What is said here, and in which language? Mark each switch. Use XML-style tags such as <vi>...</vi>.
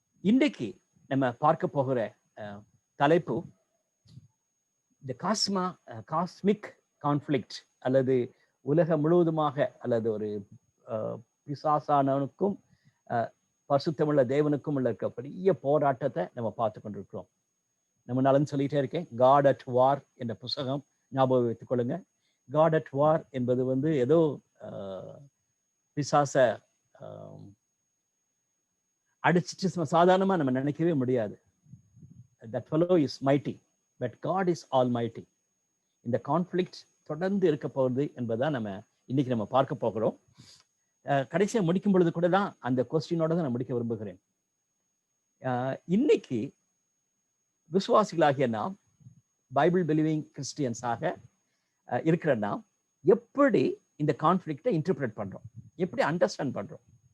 <ta>இன்றைக்கு நம்ம பார்க்க போகிற தலைப்பு இந்த காஸ்மிக் கான்ஃப்ளிக்ட், அல்லது உலகம் முழுவதுமாக, அல்லது ஒரு பிசாசானவனுக்கும் பரிசுத்தமுள்ள தேவனுக்கும் உள்ள இருக்க பெரிய போராட்டத்தை நம்ம பார்த்து கொண்டிருக்கிறோம். நம்ம நலன் சொல்லிட்டே இருக்கேன். காட் அட் வார் என்ற புத்தகம் ஞாபகம் வைத்துக் கொள்ளுங்க. காட் அட் வார் என்பது வந்து ஏதோ பிசாச அடிச்சிட்டு சாதாரணமா நம்ம நினைக்கவே முடியாது.</ta> <en>That fellow is mighty, but God is almighty.</en> <ta>இந்த கான்ஃப்ளிக்ட் தொடர்ந்து இருக்க போகுது என்பதை நம்ம இன்னைக்கு நம்ம பார்க்க போகிறோம். கடைசியா முடிக்கும் பொழுது கூட தான் அந்த கொஸ்டினோட தான் நான் முடிக்க விரும்புகிறேன். இன்னைக்கு விசுவாசிகளாகிய நாம்,</ta> <en>Bible believing கிறிஸ்டியன்ஸாக</en> <ta>இருக்கிற நாம் எப்படி இந்த கான்ஃப்ளிக்டை இன்டர்பிரேட் பண்றோம், எப்படி அண்டர்ஸ்டாண்ட் பண்றோம்?</ta>